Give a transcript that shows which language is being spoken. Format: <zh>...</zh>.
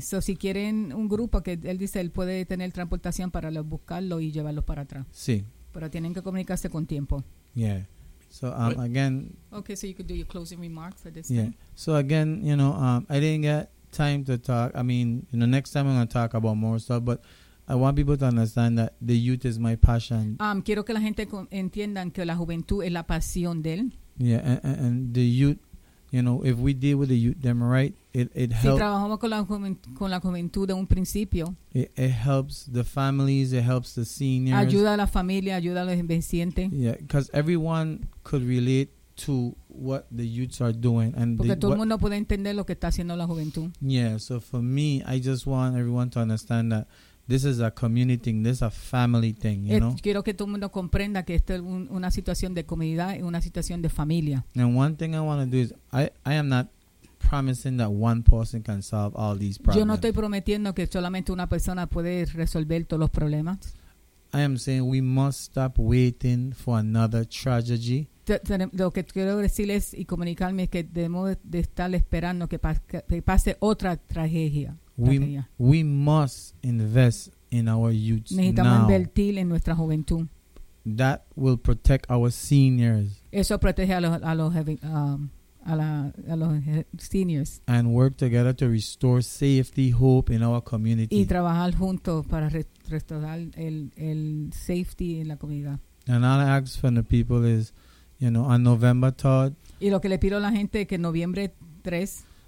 <es>So si quieren un grupo que él dice él puede tener transportación para los buscarlo y llevarlos para atrás. Sí. Pero tienen que comunicarse con tiempo.</es> <en>Yeah. So again. Okay, so you could do your closing remark for this. Yeah. Thing. So again, you know, I didn't get time to talk. I mean, you know, next time I'm going to talk about more stuff, but I want people to understand that the youth is my passion.</en> <es>Quiero que la gente entiendan que la juventud es la pasión de él.</es> <en>Yeah, and the youth. You know, if we deal with the youth them right, it helps.</en> <es>Si trabajamos con la juventud de un principio.</es> <en>It helps the families. It helps the seniors.</en> <es>Ayuda a la familia. Ayuda a los envejecientes.</es> <en>Yeah, because everyone could relate to what the youths are doing, and</en> <es>porque</es> <en>the,</en> <es>todo el mundo puede entender lo que está haciendo la juventud.</es> <en>Yeah, so for me, I just want everyone to understand that this is a community thing. This is a family thing, you know?</en> <es>Quiero que todo el mundo comprenda que esto es una situación de comunidad y una situación de familia. And one thing I want to do is, I am not promising that one person can solve all these problems. Yo no estoy prometiendo que solamente una persona puede resolver todos los problemas.</es> <en>I am saying we must stop waiting for another tragedy.</en> <es>Lo que quiero decirles y comunicarme es que debemos de estar esperando que pase otra tragedia.</es> <en>We must invest in our youth.</en> <es>Necesitamos</es> <en>now</en> <es>invertir en nuestra juventud.</es> <en>That will protect our seniors.</en> <es>Eso protege a los seniors.</es> <en>And work together to restore safety, hope in our community.</en> <es>Y trabajar juntos para restaurar el safety en la comunidad.</es> <en>And all I ask from the people is, you know, on November 3rd.</en> <es>Y lo que le pido a la gente es que noviembre 3.</es>